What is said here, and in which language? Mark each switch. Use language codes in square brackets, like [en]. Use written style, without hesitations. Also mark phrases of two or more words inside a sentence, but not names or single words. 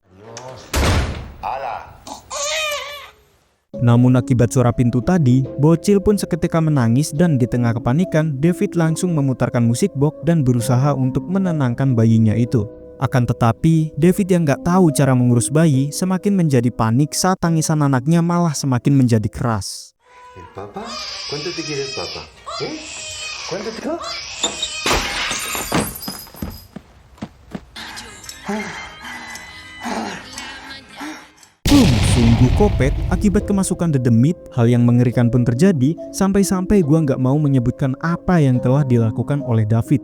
[id] Namun akibat suara pintu tadi, bocil pun seketika menangis dan di tengah kepanikan, David langsung memutarkan musik box dan berusaha untuk menenangkan bayinya itu. Akan tetapi, David yang gak tahu cara mengurus bayi semakin menjadi panik saat tangisan anaknya malah semakin menjadi keras. [es] ¿El papa? ¿Cuánto te quiere el papa? ¿Cuánto te quiere? [id] Sungguh kopet akibat kemasukan dedemit. Hal yang mengerikan pun terjadi sampai-sampai gua nggak mau menyebutkan apa yang telah dilakukan oleh David.